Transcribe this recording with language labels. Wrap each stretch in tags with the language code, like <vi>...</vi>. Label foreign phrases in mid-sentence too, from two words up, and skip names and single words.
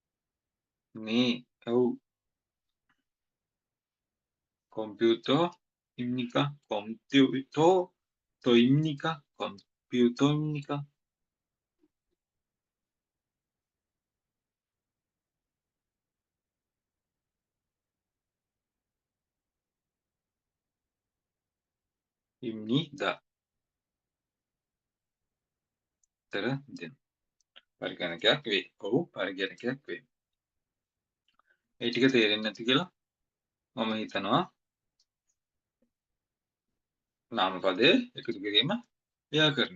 <si>නේ ඔව් කොම්පියුටර් 컴퓨터입니까?</si> <ko>컴퓨터입니까? 컴퓨터입니까? 입니다.</ko> <si>තර දෙන්න. පරිගණකයක් වේ. ඔව් පරිගණකයක් වේ. ඒ ටික තේරෙන්නේ නැති කියලා මම හිතනවා නාමපදයේ එකතු කිරීම ව්‍යාකරණය.</si>